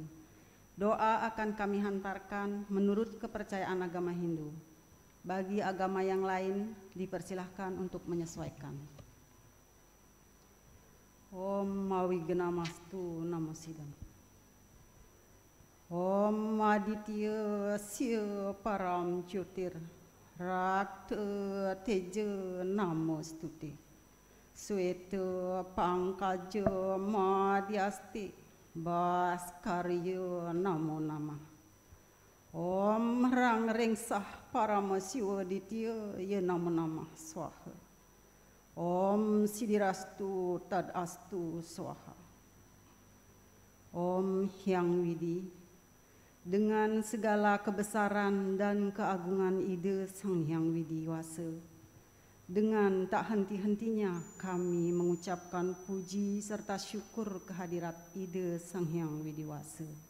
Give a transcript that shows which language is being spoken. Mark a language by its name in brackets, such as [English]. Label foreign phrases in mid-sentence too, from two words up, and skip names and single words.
[Indonesian] Doa akan kami hantarkan menurut kepercayaan agama Hindu. Bagi agama yang lain, dipersilahkan untuk menyesuaikan. [Sanskrit] ॐ मविघ्नमस्तु नमो सिदम्. ॐ आदित्य स्य परं ज्योतिर्. रक्त तेज नमोस्तुति श्वेत पङ्कज मध्यस्ति भास्कर्य नमो नमः. ॐ रं रेंसः परमशिव दित्य य नमो नमः स्वाहा. ॐ सिदिरस्तु तदस्तु स्वाहा. [Indonesian] Om Hyang Widi. Dengan segala kebesaran dan keagungan ide Sang Hyang Widiwasa, dengan tak henti-hentinya kami mengucapkan puji serta syukur kehadirat ide Sang Hyang Widiwasa.